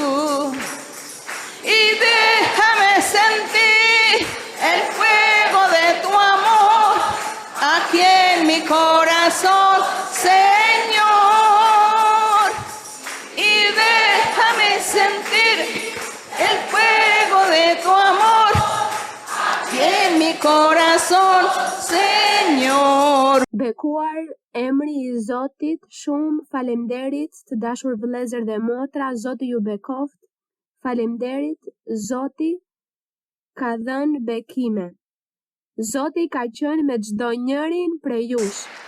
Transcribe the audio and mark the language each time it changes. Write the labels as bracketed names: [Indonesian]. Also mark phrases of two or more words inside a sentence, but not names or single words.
[Spanish] Y déjame sentir el fuego de tu amor aquí en mi corazón, Señor. Y déjame sentir el fuego de tu amor aquí en mi corazón, Señor. [Albanian] Bekuar emri i Zotit, shumë falemderit të dashur vëllezër dhe motra, Zoti ju bekoft. Falemderit, Zoti ka dhënë bekime. Zoti ka qenë me çdo njërin prej jush.